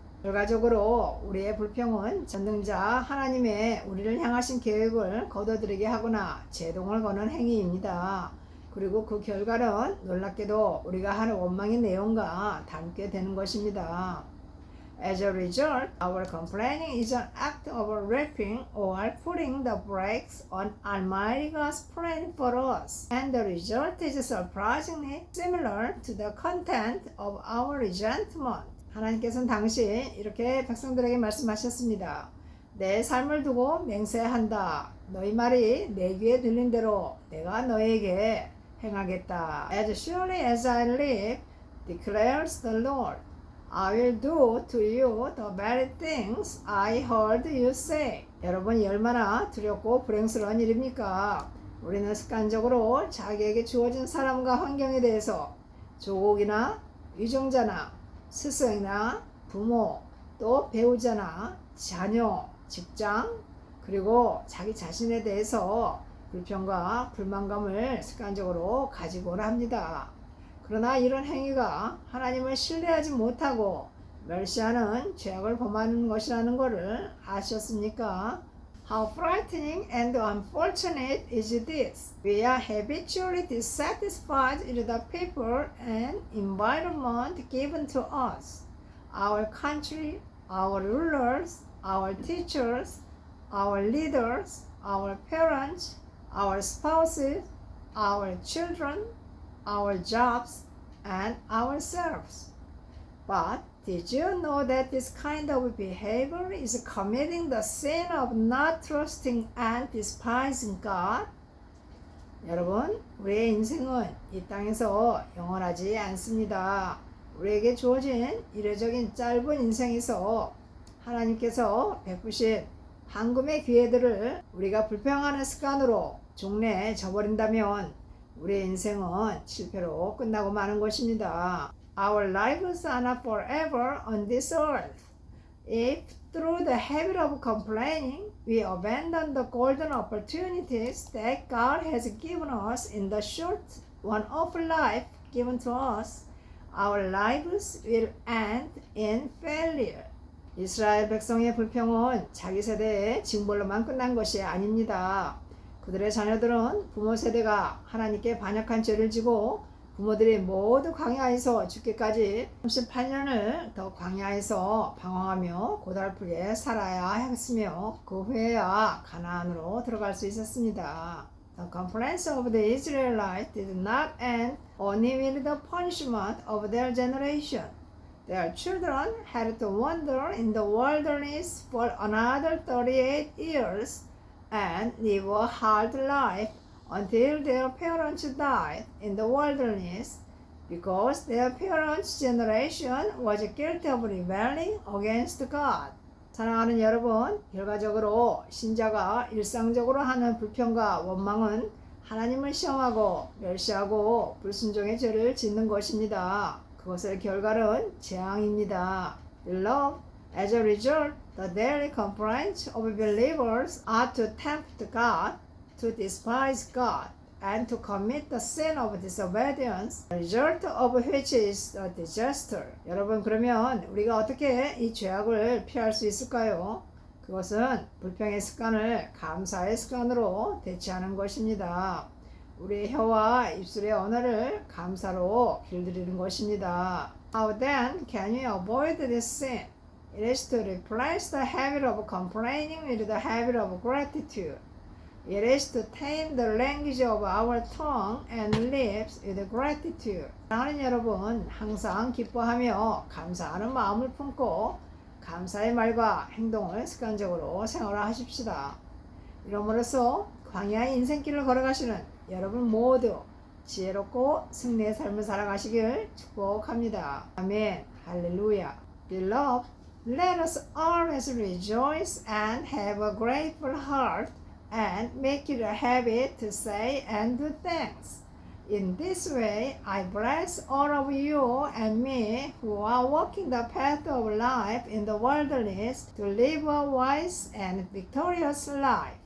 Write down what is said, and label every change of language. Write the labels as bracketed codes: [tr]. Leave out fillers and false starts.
[ko] 결과적으로 우리의 불평은 전능자 하나님의 우리를 향하신 계획을 거둬들이게 하거나 제동을 거는 행위입니다. 그리고 그 결과는 놀랍게도 우리가 하는 원망의 내용과 닮게 되는 것입니다. [en] As a result, our complaining is an act of wrapping or putting the brakes on Almighty God's plan for us. And the result is surprisingly similar to the content of our resentment. [ko] 하나님께서는 당시 이렇게 백성들에게 말씀하셨습니다. 내 삶을 두고 맹세한다. 너희 말이 내 귀에 들린 대로 내가 너에게 행하겠다. [en] As surely as I live, declares the Lord, I will do to you the very things I heard you say. [ko] 여러분이 얼마나 두렵고 불행스러운 일입니까? 우리는 습관적으로 자기에게 주어진 사람과 환경에 대해서 조국이나 위정자나 스승이나 부모, 또 배우자나 자녀, 직장, 그리고 자기 자신에 대해서 불평과 불만감을 습관적으로 가지곤 합니다. 그러나 이런 행위가 하나님을 신뢰하지 못하고 멸시하는 죄악을 범하는 것이라는 것을 아셨습니까? [en] How frightening and unfortunate is this! We are habitually dissatisfied with the people and environment given to us. Our country, our rulers, our teachers, our leaders, our parents, our spouses, our children, our jobs, and ourselves. But did you know that this kind of behavior is committing the sin of not trusting and despising God? [ko] 여러분, 우리의 인생은 이 땅에서 영원하지 않습니다. 우리에게 주어진 이례적인 짧은 인생에서 하나님께서 베푸신 황금의 기회들을 우리가 불평하는 습관으로 종래에 저버린다면 우리의 인생은 실패로 끝나고 마는 것입니다. [en] Our lives are not forever on this earth. If through the habit of complaining we abandon the golden opportunities that God has given us in the short one-off life given to us, our lives will end in failure. [ko] 이스라엘 백성의 불평은 자기 세대의 징벌로만 끝난 것이 아닙니다. 그들의 자녀들은 부모 세대가 하나님께 반역한 죄를 지고 부모들이 모두 광야에서 죽기까지 38년을 더 광야에서 방황하며 고달프게 살아야 했으며 그 후에야 가나안으로 들어갈 수 있었습니다. [en] The complaints of the Israelites did not end only with the punishment of their generation. Their children had to wander in the wilderness for another 38 years and live a hard life until their parents died in the wilderness because their parents' generation was guilty of rebelling against God. [ko] 사랑하는 여러분, 결과적으로 신자가 일상적으로 하는 불평과 원망은 하나님을 시험하고 멸시하고 불순종의 죄를 짓는 것입니다. 그것의 결과는 재앙입니다. [en] Beloved, as a result, the daily complaints of believers are to tempt God, to despise God, and to commit the sin of disobedience, the result of which is a disaster. [ko] 여러분, 그러면 우리가 어떻게 이 죄악을 피할 수 있을까요? 그것은 불평의 습관을 감사의 습관으로 대체하는 것입니다. 우리의 혀와 입술의 언어를 감사로 길들이는 것입니다. [en] How then can we avoid this sin? It is to replace the habit of complaining with the habit of gratitude. It is to tame the language of our tongue and lips with gratitude. [ko] 사랑하는 여러분, 항상 기뻐하며 감사하는 마음을 품고 감사의 말과 행동을 습관적으로 생활하십시다. 이러므로써 광야의 인생길을 걸어가시는 여러분 모두 지혜롭고 승리의 삶을 살아가시길 축복합니다. 아멘. 할렐루야. [en] Beloved, let us always rejoice and have a grateful heart and make it a habit to say and do thanks. In this way, I bless all of you and me who are walking the path of life in the wilderness to live a wise and victorious life.